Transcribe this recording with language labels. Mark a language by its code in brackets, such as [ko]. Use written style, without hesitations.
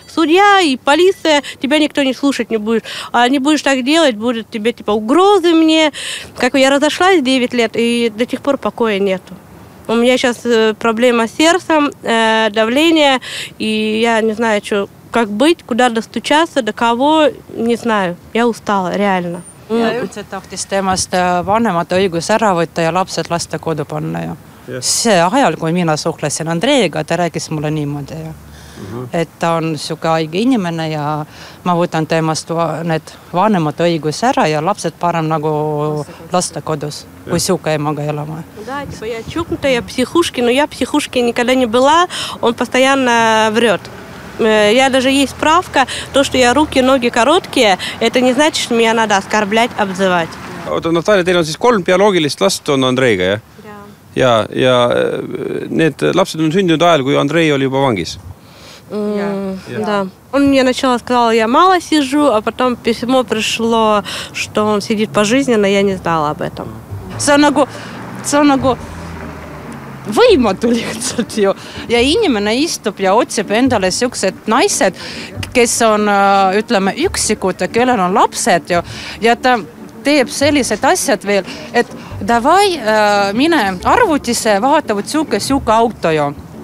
[ru] Судья и полиция, тебя никто не слушать не будет. А не будешь так делать, будут тебе типа угрозы мне. Как я разошлась 9 лет, и до сих пор покоя нету. У меня сейчас проблема с сердцем, давление, и я не знаю, как быть, куда достучаться, до кого, не знаю. Я устала, реально. [et] Ja üldse tahtis temast vanemate õigus ära võtta ja lapsed laste kodu panna ju. See ajal, kui mina suhtlesin Andreiga, ta rääkis mulle niimoodi ju. Et ta on siuke haige inimene ja ma võtan temast need vanemate õigus ära ja lapsed parem nagu laste kodus, kui siuke emaga elama. [ru] Да, типа я чукнутая, я психушки, но я психушки никогда не была, он постоянно врет. Я даже есть справка, то, что я руки, ноги короткие, это не значит, что меня надо оскорблять, обзывать. [et] Oota, Natalja, teil on siis 3 bioloogilist last on Andreiga, jah? Ja need lapsed on sündinud ajal, kui Andrei oli juba vangis? [ru] Да. Он мне сначала сказал, я мало сижу, а потом письмо пришло, что он сидит пожизненно, я не знала об этом. [et] See on nagu võimatu lihtsalt ju. Ja inimene istub ja otsib endale siuksed naised, kes on, ütleme, üksikud, kellel on lapsed ju. Ja ta teeb sellised asjad veel, et davai, mine arvutisse, vaatavad siuke auto ju.